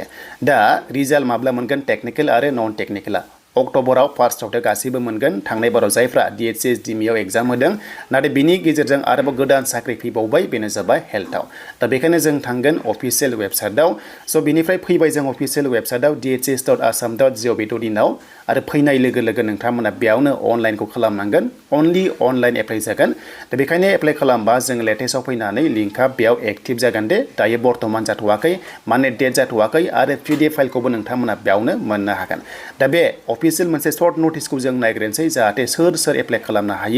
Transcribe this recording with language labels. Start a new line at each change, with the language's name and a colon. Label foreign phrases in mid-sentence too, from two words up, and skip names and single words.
Bodo: दा रिजाल्ट माब्ला मोनगोन टेक्निकल आरो नन टेक्निकला अक्ट'बराव फार्स्टआवथ' गासैबो मोनगोन। थांनाय बाराव जायफ्रा DHS DME आव एग्जाम होदों, नाथाय बिनि गेजेरजों आरोबाव गोदान साख्रि फैबावबाय, बेनो जाबाय हेल्थआव। दा बेखायनो जों थांगोन
English: official website.
Bodo: स' बिनिफ्राय फैबाय जों
English: official website
Bodo: dhs.assam.gov.in आव आरो फैनाय लोगो लोगो नोंथांमोना बेयावनो अनलाइनखौ खालामनांगोन।
English: only online apply
Bodo: जागोन। दा बेखायनो एप्लाइ खालामबा जों लेटेस्टआव फैनानै लिंकआ बेयाव एक्टिभ जागोन दे। दायो बर्तमान जाथ'वाखै, माने डेट जाथ'वाखै आरो PDF फाइलखौबो नोंथांमोना बेयावनो मोननो हागोन। दा बे अफिसियेल मोनसे
English: short notice
Bodo: जों नायग्रोनोसै, जाहाथे सोर एप्लाइ खालामनो हायो।